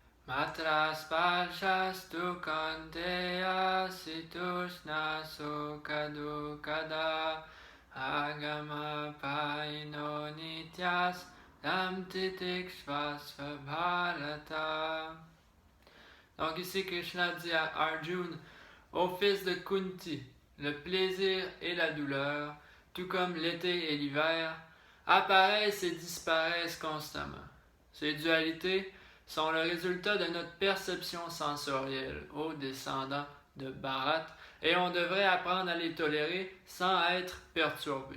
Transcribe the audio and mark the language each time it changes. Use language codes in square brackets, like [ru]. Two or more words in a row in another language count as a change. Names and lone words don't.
[sa] Matra spalshastu kanteya situshna sukadukada agama paino nityas lam titikshvasva bharata. [fr] Donc ici Krishna dit à Arjuna, ô fils de Kunti, le plaisir et la douleur, tout comme l'été et l'hiver, apparaissent et disparaissent constamment. Ces dualités sont le résultat de notre perception sensorielle aux descendants de Bharat et on devrait apprendre à les tolérer sans être perturbé.